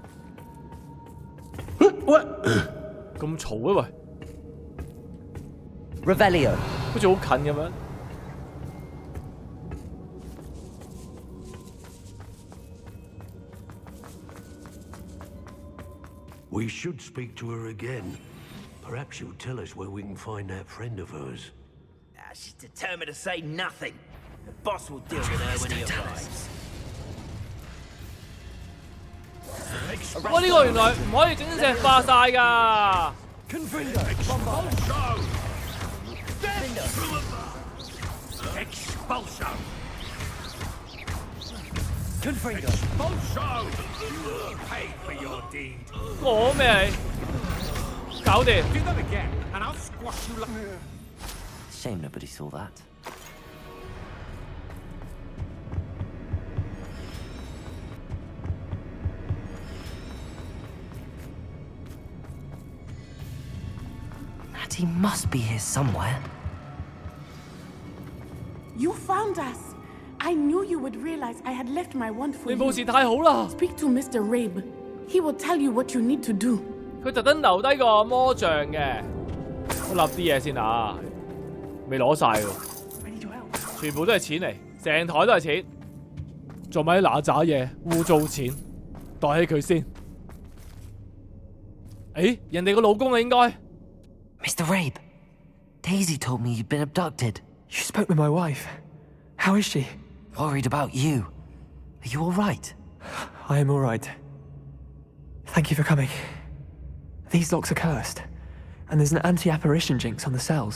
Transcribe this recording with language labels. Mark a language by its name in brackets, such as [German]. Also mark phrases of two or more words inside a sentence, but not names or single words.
[Cantonese] 喂，咁嘈啊喂， [English] Revelio. [Cantonese] 好似好近咁樣。 [English] We should speak to her again. Perhaps she'll tell us where we can find that friend of hers. She's determined to say nothing. The boss will deal with her when he arrives. [Cantonese] 哇！呢個原來唔可以整石化晒㗎。講咩你？搞掂。 [English] Shame nobody saw that. Natty must be here somewhere. You found us. I knew you would realize I had left my wand for [Cantonese] 你冇 [English] you. [Cantonese] 事太好啦。 [English] Speak to Mr. Rabe. He will tell you what you need to do. [Cantonese] 佢特登留低個魔像嘅。我立啲嘢先啊，未攞晒喎，全部都係錢嚟，成台都係錢。做咪嗱喳嘢，污糟錢，袋起佢先。誒，人哋個老公啊應該。 [English] Mr. Rabe, Daisy told me you'd been abducted. You spoke with my wife. How is she? Worried about you. Are you all right? I am all right. Thank you for coming. These locks are cursed, and there's an anti-apparition jinx on the cells.